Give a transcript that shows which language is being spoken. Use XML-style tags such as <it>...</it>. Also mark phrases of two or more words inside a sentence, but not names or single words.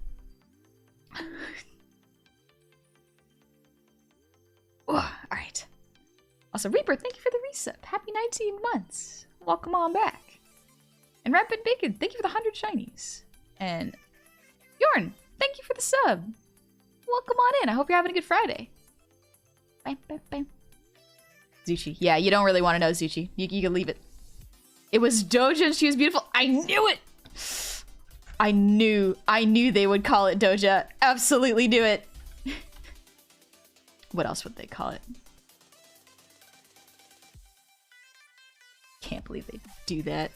<en>Alright. Also, Reaper, thank you for the resub. Happy 19 months. Welcome on back. And Rampant Bacon, thank you for the 100 shinies. And Bjorn, thank you for the sub. Welcome on in. I hope you're having a good Friday. Bam, bam, bam. Zuchi. Yeah, you don't really want to know Zuchi. You can leave it. It was Doja and she was beautiful. I knew it! I knew they would call it Doja. Absolutely knew it. What else would they call it? Can't believe they do that.</en>